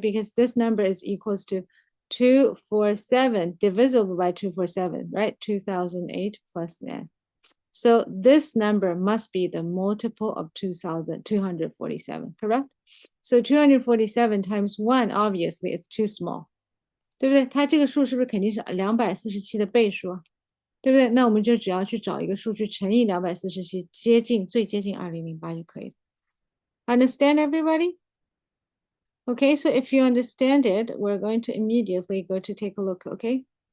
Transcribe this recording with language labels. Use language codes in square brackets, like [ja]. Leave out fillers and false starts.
[en] Because this number is equals to 247 divisible by 247, right? 2008 plus n. So this number must be the multiple of 247, correct? So 247 times 1, obviously, it's too small. [zh] 对不对？它这个数是不是肯定是247的倍数？对不对？那我们就只要去找一个数去乘以247，最接近2008就可以了。 [en] Understand, everybody? Okay, so if you understand it, we're going to immediately go to take a look, okay?